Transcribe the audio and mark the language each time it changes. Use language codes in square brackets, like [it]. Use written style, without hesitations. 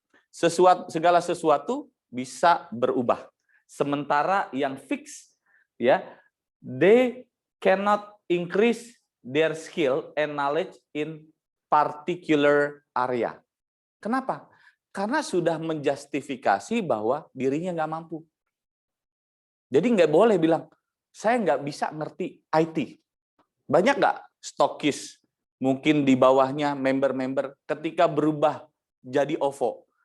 [id] Segala sesuatu bisa berubah. Sementara yang fix, ya, [en] they cannot increase their skill and knowledge in particular area. [id] Kenapa? Karena sudah menjustifikasi bahwa dirinya nggak mampu. Jadi nggak boleh bilang, saya nggak bisa ngerti IT. Banyak nggak stokis, mungkin di bawahnya member-member, ketika berubah jadi OVO.